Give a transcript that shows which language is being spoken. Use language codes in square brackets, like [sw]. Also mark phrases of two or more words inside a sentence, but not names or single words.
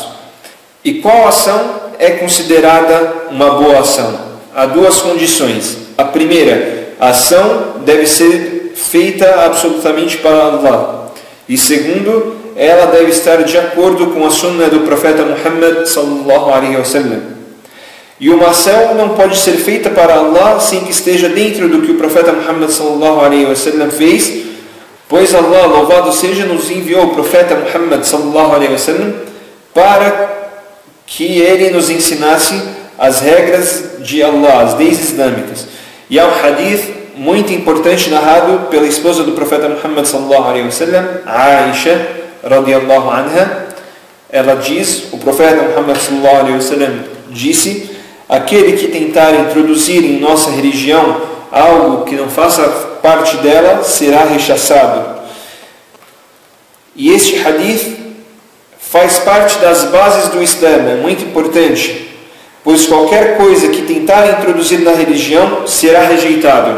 [pt] E qual ação é considerada uma boa ação? Há duas condições. A primeira, a ação deve ser feita absolutamente para Allah. E segundo, ela deve estar de acordo com a sunna do profeta Muhammad [ar] صلى الله عليه وسلم. [pt] E uma ação não pode ser feita para Allah sem que esteja dentro do que o profeta Muhammad [ar] صلى الله عليه وسلم [pt] fez, pois Allah, louvado seja, nos enviou o profeta Muhammad [ar] صلى الله عليه وسلم [pt] para que ele nos ensinasse as regras de Allah, as leis islâmicas. E há um hadith muito importante narrado pela esposa do profeta Muhammad [ar] صلى الله عليه وسلم, [pt] Aisha [ar] رضي الله عنها. [pt] Ela diz: o profeta Muhammad [ar] صلى الله عليه وسلم [pt] disse: aquele que tentar introduzir em nossa religião algo que não faça parte dela será rechaçado. E este hadith faz parte das bases do Islã, é muito importante, pois qualquer coisa que tentar introduzir na religião será rejeitado.